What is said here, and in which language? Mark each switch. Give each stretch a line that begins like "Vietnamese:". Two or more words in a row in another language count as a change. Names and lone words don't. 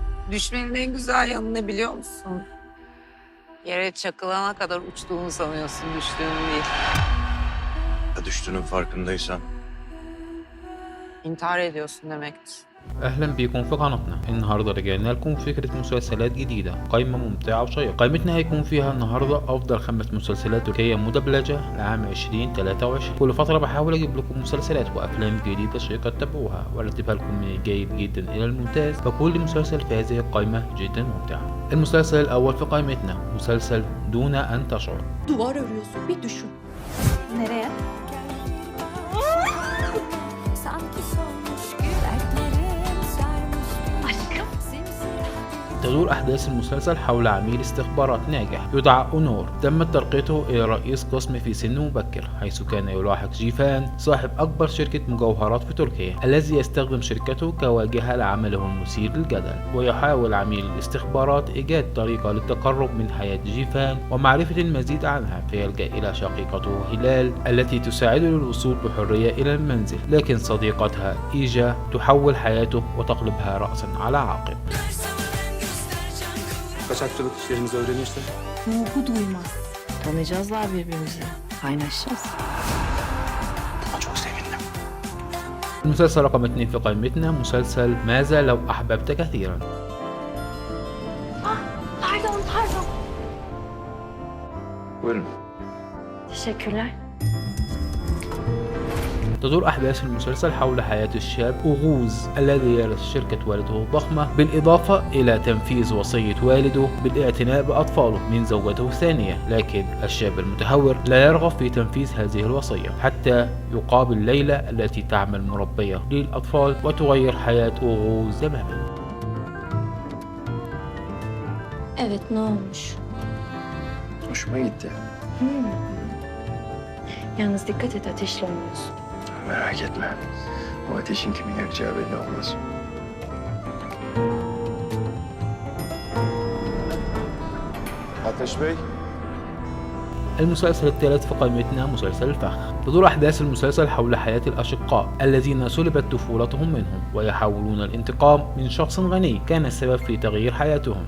Turkish: Düşmenin en güzel yanı ne biliyor musun? Yere çakılana kadar uçtuğunu sanıyorsun, düştüğünü değil. Ya düştüğünün farkındaysan. İntihar ediyorsun demektir.
Arabic: اهلا بيكم في قناتنا. النهارده رجعنا لكم فكره مسلسلات جديده، قائمه ممتعه وشيقه. قائمتنا هيكون فيها النهارده افضل 5 مسلسلات تركيه مدبلجه لعام 2023. كل فتره بحاول اجيب لكم مسلسلات وافلام جديده شيقه تتابعوها وارتبها لكم من الجيد جدا الى الممتاز، فكل مسلسل في هذه القائمه جدا ممتع. المسلسل الاول في قائمتنا مسلسل دون ان تشعر.
Turkish: Duvar örüyorsun, bir düşün. Nereye? Aşkım.
Arabic: تدور أحداث المسلسل حول عميل استخبارات ناجح يدعى أونور. تمت ترقيته إلى رئيس قسم في سن مبكر، حيث كان يلاحق جيفان صاحب أكبر شركة مجوهرات في تركيا، الذي يستخدم شركته كواجهة لعمله المثير للجدل. ويحاول عميل الاستخبارات إيجاد طريقة للتقرب من حياة جيفان ومعرفة المزيد عنها، فيلجأ إلى شقيقته هلال التي تساعده للوصول بحرية إلى المنزل، لكن صديقتها إيجا تحول حياته وتقلبها رأسا على عقب.
Turkish: Kaçakçılık işlerimizi öğrenirse Ruhu duymaz. Tanıyacağızlar birbirimizi. Kaynaşacağız. Çok sevindim.
Arabic: المسلسل رقم 2 في قائمتنا مسلسل ماذا لو أحببت كثيرا.
Turkish: Pardon. Buyurun. Teşekkürler.
Arabic: تدور أحداث المسلسل حول حياة الشاب أوغوز الذي يرث شركة والده الضخمة، بالإضافة إلى تنفيذ وصية والده بالاعتناء بأطفاله من زوجته الثانية. لكن الشاب المتهور لا يرغب في تنفيذ هذه الوصية حتى يقابل ليلى التي تعمل مربية للأطفال وتغير حياة أوغوز تماما.
Turkish: Evet, ne olmuş? Hoşuma gitti. Yalnız dikkat et, ateşle olmuyorsun. Merak etme. O ateşin kimin yakacağı belli olmaz. Ateş Bey.
Arabic: المسلسل الثالث في قائمتنا مسلسل الفخ. تدور أحداث المسلسل حول حياة الأشقاء الذين سلبت طفولتهم منهم ويحاولون الانتقام من شخص غني كان السبب في تغيير حياتهم.